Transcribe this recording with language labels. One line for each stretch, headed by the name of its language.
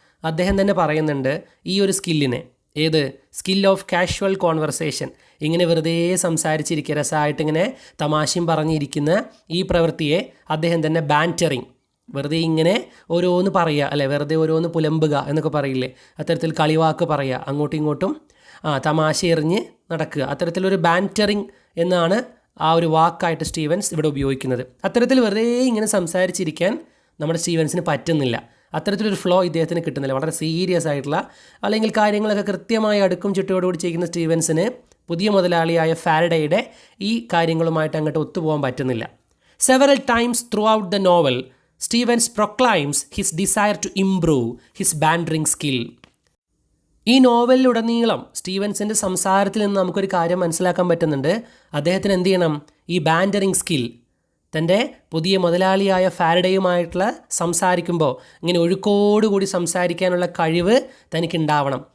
Malayalam: അദ്ദേഹം തന്നെ പറയുന്നുണ്ട് ഈ ഒരു സ്കില്ലിനെ, ഏത്
English: skill of casual conversation,
Malayalam: ഇങ്ങനെ വെറുതെ സംസാരിച്ചിരിക്കുക, രസമായിട്ട് ഇങ്ങനെ തമാശയും പറഞ്ഞിരിക്കുന്ന ഈ പ്രവൃത്തിയെ അദ്ദേഹം തന്നെ ബാൻറ്ററിങ്, വെറുതെ ഇങ്ങനെ ഓരോന്ന് പറയുക അല്ലെ, വെറുതെ ഓരോന്ന് പുലമ്പുക എന്നൊക്കെ പറയില്ലേ, അത്തരത്തിൽ കളിവാക്ക് പറയുക, അങ്ങോട്ടും ഇങ്ങോട്ടും തമാശ എറിഞ്ഞ് നടക്കുക, അത്തരത്തിലൊരു ബാൻറ്ററിങ് എന്നാണ് ആ ഒരു വാക്കായിട്ട് സ്റ്റീവൻസ് ഇവിടെ ഉപയോഗിക്കുന്നത്. അത്തരത്തിൽ വെറുതെ ഇങ്ങനെ സംസാരിച്ചിരിക്കാൻ നമ്മുടെ സ്റ്റീവൻസിന് പറ്റുന്നില്ല. അത്തരത്തിലൊരു ഫ്ലോ ഇദ്ദേഹത്തിന് കിട്ടുന്നില്ല. വളരെ സീരിയസ് ആയിട്ടുള്ള അല്ലെങ്കിൽ കാര്യങ്ങളൊക്കെ കൃത്യമായി അടുക്കും ചിട്ടയോടുകൂടി ചെയ്യുന്ന സ്റ്റീവൻസിന് പുതിയ മുതലാളിയായ ഫാരഡേയുടെ ഈ കാര്യങ്ങളുമായിട്ട് അങ്ങോട്ട് ഒത്തുപോകാൻ പറ്റുന്നില്ല.
English: Several times throughout the novel, Stevens proclaims his desire to improve his bantering skill.
Malayalam: ഈ നോവലിലുടനീളം സ്റ്റീവൻസിൻ്റെ സംസാരത്തിൽ നിന്ന് നമുക്കൊരു കാര്യം മനസ്സിലാക്കാൻ പറ്റുന്നുണ്ട്. അദ്ദേഹത്തിന് എന്ത് ചെയ്യണം? ഈ ബാൻഡറിങ് സ്കിൽ, തൻ്റെ പുതിയ മുതലാളിയായ ഫാരഡേയുമായിട്ടുള്ള സംസാരിക്കുമ്പോൾ ഇങ്ങനെ ഒഴുക്കോടുകൂടി സംസാരിക്കാനുള്ള കഴിവ് തനിക്കുണ്ടാവണം.